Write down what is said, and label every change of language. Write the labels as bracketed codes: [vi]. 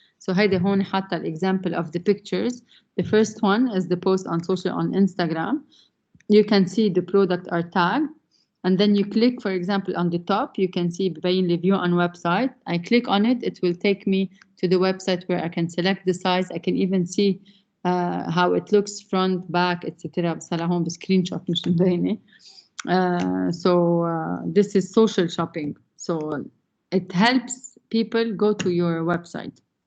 [en] So هيدا هون حاطة example of the pictures. The first one is the post on Instagram. You can see the product are tagged, and then you click, for example, on the top, you can see ببين لي view on website. I click on it, it will take me to the website where I can select the size. I can even see how it looks front, back, etc. [ar] بس هلا هون بسكرين شوت مش مبينة. [en] So this is social shopping. So it helps people go to your website.